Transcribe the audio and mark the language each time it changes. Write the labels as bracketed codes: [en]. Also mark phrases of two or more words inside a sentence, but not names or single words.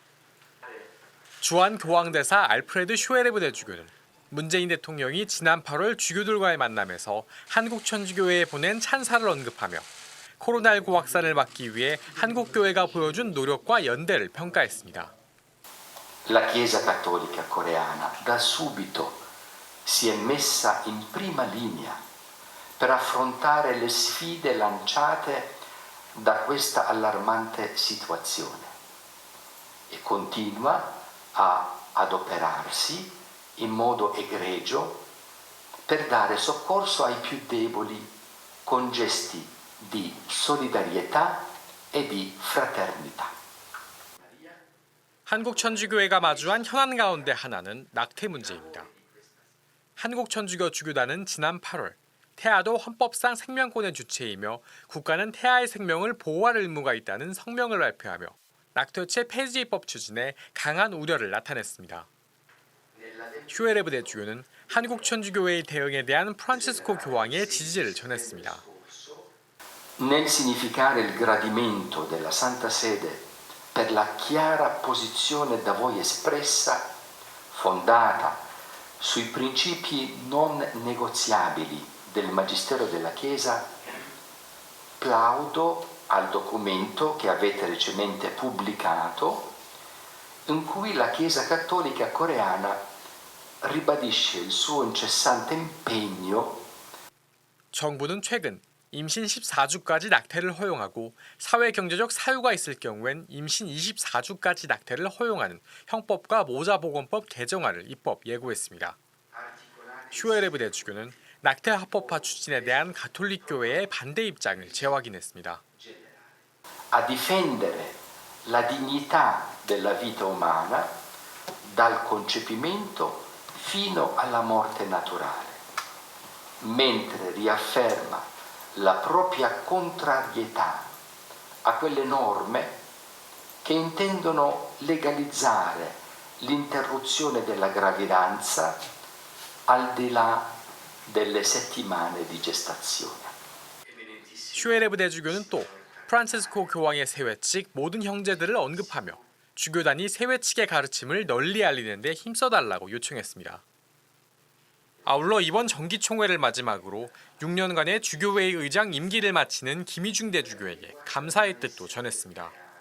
[ko] 주한 교황대사 알프레드 슈에레브 대주교는 문재인 대통령이 지난 8월 주교들과의 만남에서 한국천주교회에 보낸 찬사를 언급하며 코로나19 확산을 막기 위해 한국교회가 보여준 노력과 연대를 평가했습니다. [it] La Chiesa Cattolica Coreana da subito si è messa in prima linea per affrontare le sfide lanciate da questa allarmante situazione e continua a adoperarsi in modo egregio per dare soccorso ai più deboli con gesti di solidarietà e di fraternità. [ko] 한국천주교회가 마주한 현안 가운데 하나는 낙태 문제입니다. 한국천주교 주교단은 지난 8월 태아도 헌법상 생명권의 주체이며 국가는 태아의 생명을 보호할 의무가 있다는 성명을 발표하며 낙태죄 폐지법 추진에 강한 우려를 나타냈습니다. 슈에레브 대주교는 한국천주교회의 대응에 대한 프란치스코 교황의 지지를 전했습니다. [it] Nel significare il gradimento della Santa Sede per la chiara posizione da voi espressa, fondata sui principi non negoziabili del Magistero della Chiesa, plaudo al documento che avete recentemente pubblicato, in cui la Chiesa Cattolica Coreana ribadisce il suo incessante impegno. [ko] 정부는 최근 임신 14주까지 낙태를 허용하고 사회경제적 사유가 있을 경우엔 임신 24주까지 낙태를 허용하는 형법과 모자보건법 개정안을 입법 예고했습니다. 슈에레브 대주교는 낙태 합법화 추진에 대한 가톨릭 교회의 반대 입장을 재확인했습니다. [it] A difendere la dignità della vita umana dal concepimento fino alla morte naturale, mentre riafferma la propria contrarietà a quelle norme che intendono legalizzare l'interruzione della gravidanza al di là delle settimane di gestazione. [ko] 슈에레브 대주교는 또 프란치스코 교황의 세회칙 모든 형제들을 언급하며 주교단이 세회칙의 가르침을 널리 알리는 데 힘써달라고 요청했습니다. 아울러 이번 정기총회를 마지막으로 6년간의 주교회의 의장 임기를 마치는 김희중 대주교에게 감사의 뜻도 전했습니다.